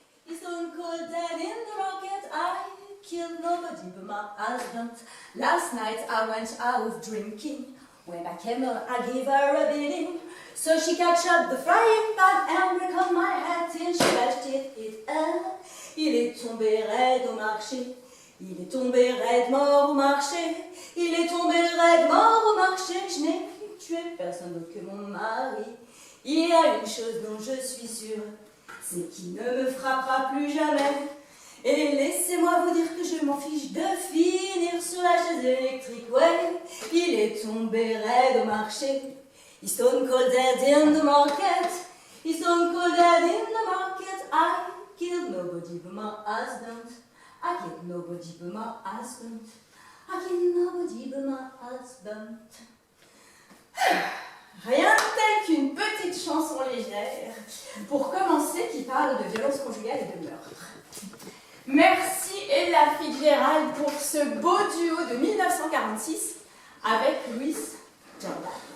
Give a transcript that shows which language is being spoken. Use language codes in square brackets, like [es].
[en] He's stone cold dead in the market. I killed nobody but my husband. Last night I went out drinking. When I came home, I gave her a beating. So she catch up the frying pan and break on my hat till she left it up. [fr] Il est tombé raide au marché. Il est tombé raide mort au marché. Il est tombé raide mort au marché. Je n'ai plus tué personne d'autre que mon mari. Il y a une chose dont je suis sûre, c'est qu'il ne me frappera plus jamais. Et laissez-moi vous dire que je m'en fiche de finir sur la chaise électrique. Ouais, il est tombé raide au marché. [en] He's stone cold dead in the market. He's stone cold dead in the market. I killed nobody but my husband. I killed nobody but my husband. I killed nobody but my husband. [fr] Rien de tel qu'une petite chanson légère pour commencer qui parle de violence conjugale et de meurtre. Merci Ella Fitzgerald pour ce beau duo de 1946 avec Louis Jordan.